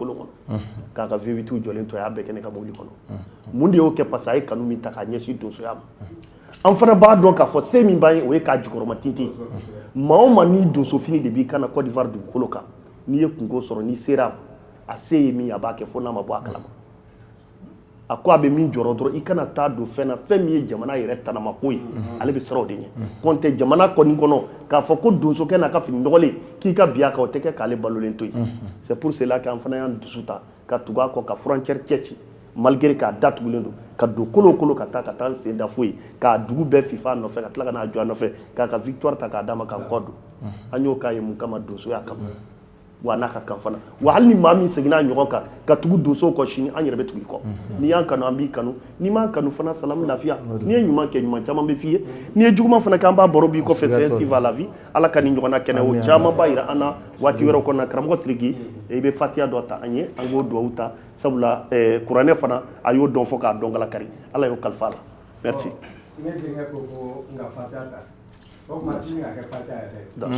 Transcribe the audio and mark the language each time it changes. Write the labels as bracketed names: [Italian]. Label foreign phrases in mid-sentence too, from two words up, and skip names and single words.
[Bambara] kolon kɔnɔ k'a ka V8 jɔlen to a y'a bɛɛ kɛ ne ka mobile kɔnɔ mun de y'o kɛ [French] parce que [Bambara] a ye kanu min ta k'a ɲɛsin donsoya ma an fana b'a dɔn k'a fɔ se min b'an ye o ye k'a jukɔrɔma tintin maa o maa ni donso fini de b'i kan na Côte d'Ivoire dugukolo kan n'i ye kungo sɔrɔ n'i sera a se ye min a b'a kɛ fo n'a ma bɔ a kalama a ko a bɛ min jɔrɔ dɔrɔn i kana taa don fɛn na fɛn min ye jamana yɛrɛ tanamako ye ale bɛ siran o de ɲɛ kɔntɛ jamana kɔni kɔnɔ k'a fɔ ko donsokɛ n'a ka fini nɔgɔlen k'i ka bi a kan o tɛ kɛ k'ale balolen to yen [French] c'est pour cela [Bambara] qu'an fana y'an dusu ta ka tugu a kɔ ka frontière cɛ ci malgré k'a datugulen don ka don kolo kolo ka taa n sen da foyi k'a dugu bɛɛ fifa a nɔfɛ ka tila ka n'a jɔ a nɔfɛ k'a ka victoire ta k'a d'a ma k'an kɔ don an y'o k'a ye mun kama donsoya kama wa n'a ka kan fana wa hali ni maa min seginna a ɲɔgɔn kan ka tugu donsow kɔ sini an yɛrɛ bɛ tugu i kɔ n'i y'an kanu an b'i kanu n'i m'an kanu fana salamu lafiya n'i ye ɲuman kɛ ɲuman caman bɛ f'i ye n'i ye juguman fana kɛ an b'a baro b'i kɔfɛ [French] c'est ainsi va la vie [Bambara] ala ka nin ɲɔgɔnna kɛnɛ o caman b'a yira an na waati wɛrɛw kɔnɔ karamɔgɔ Sidiki i bɛ fatiya dɔ ta an ye an k'o duwawu ta sabula kuranɛ fana a y'o dɔn fɔ k'a dɔn kala kari ala y'o kalifa a la merci. ne denkɛ ko ko n ka fatiya ta o tuma ti ka kɛ fatiya yɛrɛ